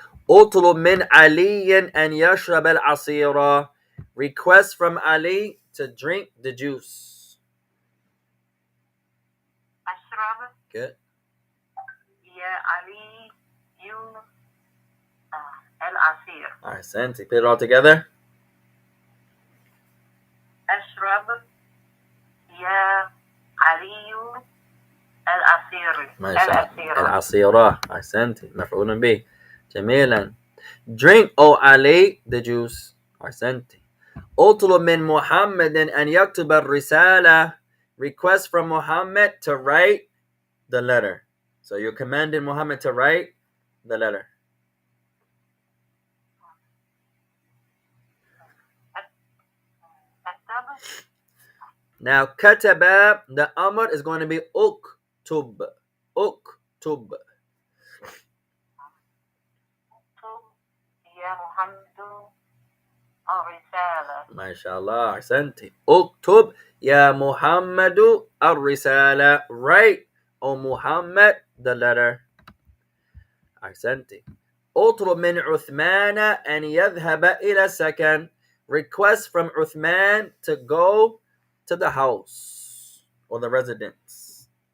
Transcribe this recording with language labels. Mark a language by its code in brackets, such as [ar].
[ar] اطلب من علي أن يشرب العصير. [en] Request from Ali to drink the juice. [ar] أشرب. [en] Good. [ar] يا علي العصير. أحسنتي. [en] Put it all together. [ar] أشرب يا علي العصير. ما شاء الله. العصيرة. أحسنتي. مفعول به. جميلا. [en] Drink, O Ali, the juice. [ar] أحسنتي. اطلب من محمد أن يكتب الرسالة. [en] Request from Muhammad to write the letter. So you're commanding Muhammad to write the letter. Now, kataba, the amr is going to be uktub. [ar] Uktub. يا محمد الرسالة. ما شاء الله أحسنتي. اكتب يا محمد الرسالة. [en] Write, O Muhammad, the letter. [ar] أحسنتي. اطلب من عثمان أن يذهب إلى السكن. [en] Request from Uthman to go to the house or the residence.